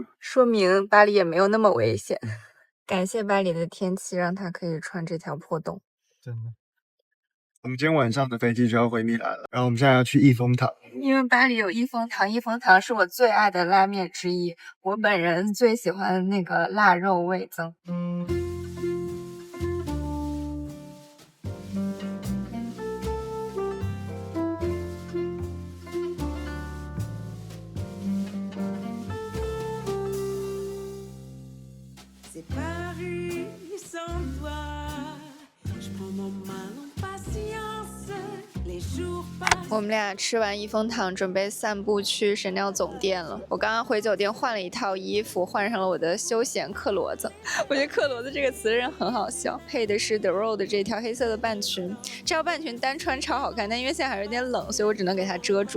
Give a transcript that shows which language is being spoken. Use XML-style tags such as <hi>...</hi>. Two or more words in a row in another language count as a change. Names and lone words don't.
<zh>说明巴黎也没有那么危险。感谢巴黎的天气，让她可以穿这条破洞。真的。我们今天晚上的飞机就要回米兰了，然后我们现在要去益丰堂，因为巴黎有益丰堂，益丰堂是我最爱的拉面之一，我本人最喜欢那个腊肉味增。</zh> <fr>C'est Paris sans toi. Je prends mon mal en patience. Les jours passent.</fr> <zh>我们俩吃完益丰堂，准备散步去神庙总店了。我刚刚回酒店换了一套衣服，换上了我的休闲克罗子。我觉得克罗子这个词的人很好笑，配的是 The Row 的这条黑色的半裙。这条半裙单穿超好看，但因为现在还是有点冷，所以我只能给它遮住。</zh>